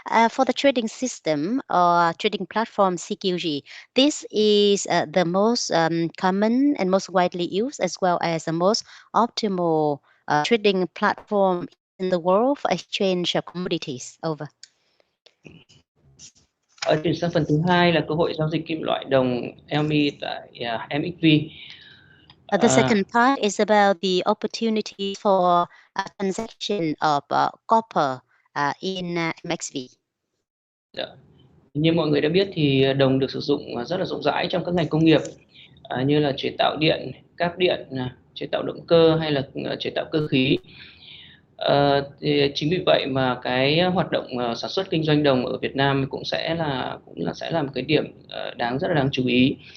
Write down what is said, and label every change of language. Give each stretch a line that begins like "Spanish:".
English: For the trading system or trading platform CQG, this is the most common and most widely used, as well as the most optimal trading platform in the world for exchange of commodities. Over.
Vietnamese: Chuyển sang phần thứ hai là cơ hội giao dịch kim loại đồng LME tại MXV.
English: The second part is about the opportunity for transaction of copper in MXV.
Vietnamese: Như mọi người đã biết thì đồng được sử dụng rất là rộng rãi trong các ngành công nghiệp như là chế tạo điện, cáp điện, chế tạo động cơ hay là chế tạo cơ khí. Thì chính vì vậy mà cái hoạt động sản xuất kinh doanh đồng ở Việt Nam cũng sẽ là một cái điểm rất là đáng chú ý.